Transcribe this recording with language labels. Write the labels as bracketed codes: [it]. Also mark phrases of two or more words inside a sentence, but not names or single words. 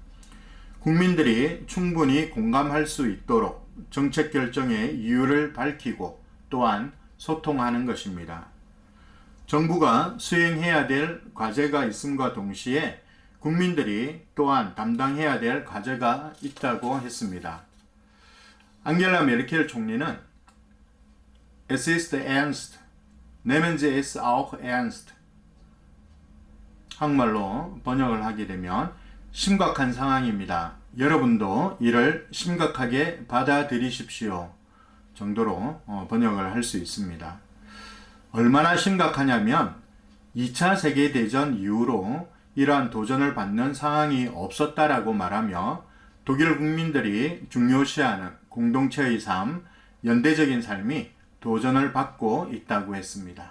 [ko] 국민들이 충분히 공감할 수 있도록 정책 결정의 이유를 밝히고 또한 소통하는 것입니다. 정부가 수행해야 될 과제가 있음과 동시에 국민들이 또한 담당해야 될 과제가 있다고 했습니다. 앙겔라 메르켈 총리는 [de] Es ist ernst, nehmen Sie es auch ernst. [ko] 한국말로 번역을 하게 되면 심각한 상황입니다. 여러분도 이를 심각하게 받아들이십시오. 정도로 번역을 할 수 있습니다. 얼마나 심각하냐면 2차 세계대전 이후로 이러한 도전을 받는 상황이 없었다라고 말하며 독일 국민들이 중요시하는 공동체의 삶, 연대적인 삶이 도전을 받고 있다고 했습니다.